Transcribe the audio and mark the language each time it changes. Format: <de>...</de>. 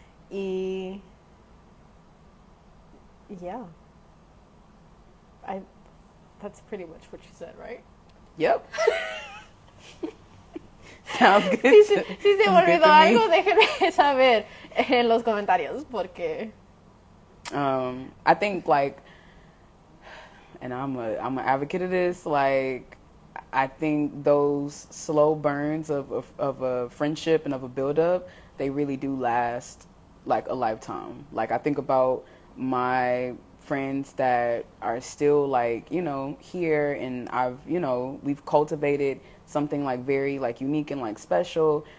<en>Y yeah, that's pretty much what you said, right? Yep. Sounds good.</en> <es>Si se me olvidó algo, déjenme saber en los comentarios, porque</es> <en>I think like, and I'm an advocate of this. Like, I think those slow burns of a friendship and of a build up, they really do last like a lifetime. Like I think about my friends that are still like, here, and we've cultivated something like very like unique and like special.</en>